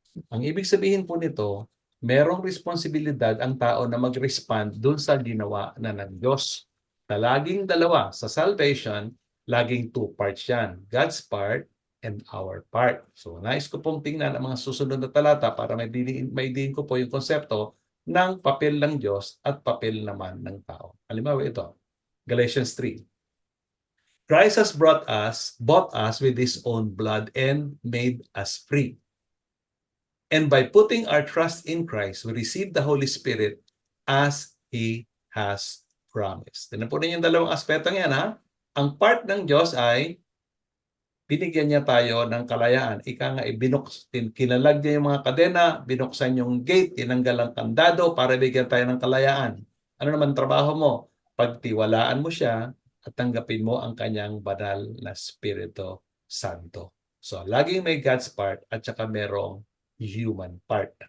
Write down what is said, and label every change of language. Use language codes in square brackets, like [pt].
[tl] Ang ibig sabihin po nito, merong responsibilidad ang tao na mag-respond dun sa ginawa na ng Diyos. Na laging dalawa. Sa salvation, laging [en] two parts [tl] yan. [en] God's part and our part. [tl] So, nais ko pong tingnan ang mga susunod na talata para maidiin ko po yung konsepto ng papel ng Diyos at papel naman ng tao. Halimbawa ito, Galatians 3. [en] Christ has bought us with His own blood and made us free. And by putting our trust in Christ, we receive the Holy Spirit as He has promised. [tl] Tignan po ninyo yung dalawang aspetong yan, ha? Ang part ng Diyos ay binigyan niya tayo ng kalayaan. Ika nga, kinalag niya yung mga kadena, binuksan yung gate, tinanggal ang kandado para bigyan tayo ng kalayaan. Ano naman trabaho mo? Pagtiwalaan mo siya at tanggapin mo ang kanyang banal na Espiritu Santo. So, laging may [en] God's part [tl] at saka merong [en] human part.